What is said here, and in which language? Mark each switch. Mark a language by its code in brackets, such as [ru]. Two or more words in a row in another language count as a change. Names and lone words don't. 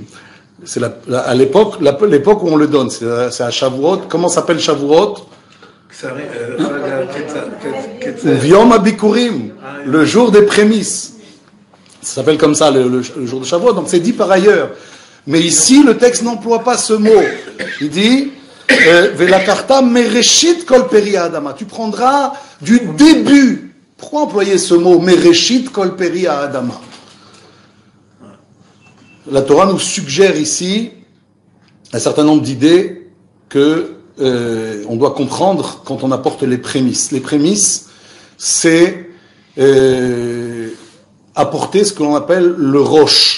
[fr] C'est à l'époque où on le donne, c'est à Shavuot. Comment s'appelle Shavuot? [he] יום הביכורים, [fr] le jour des prémices. Ça s'appelle comme ça, le jour de Shavuot, donc c'est dit par ailleurs. Mais ici, le texte n'emploie pas ce mot. Il dit, [he] ולקרת מראשית כל פרי אדמה. [fr] Tu prendras du début. Pourquoi employer ce mot, [he] מראשית כל פרי אדמה? [fr] La Torah nous suggère ici un certain nombre d'idées que on doit comprendre quand on apporte les prémices. Les prémices, c'est apporter ce que l'on appelle le roche.